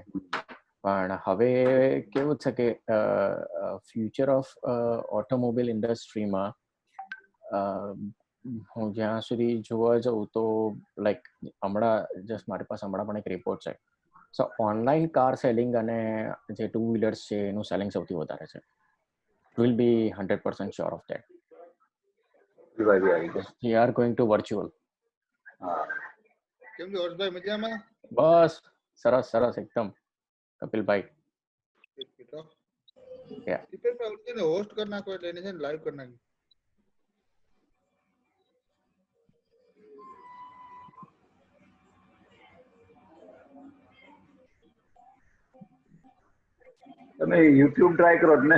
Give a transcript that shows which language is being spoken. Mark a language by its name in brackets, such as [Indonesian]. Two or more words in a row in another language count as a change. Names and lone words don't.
[Gujarati] પણ હવે કેવું છે કે [English] Future of automobile [Gujarati] ઇન્ડસ્ટ્રીમાં હું જ્યાં સુધી જોવા જાઉં તો લાઈક હમણાં જસ્ટ મારી પાસે હમણાં પણ એક રિપોર્ટ છે. સો [English] online car selling [Gujarati] અને જે 2 વ્હીલર્સ છે એનું સેલિંગ સૌથી વધારે છે. [English] Will be 100% sure of that. We are going to virtual. [Gujarati] કેમ છો હર્ષભાઈ, મજામાં? બસ સરસ સરસ એકદમ. કપિલભાઈ હોસ્ટ કરી નાખો એટલે એને છે ને લાઈવ કરી નાખી. તમે યુટ્યુબ ટ્રાય કરો ને?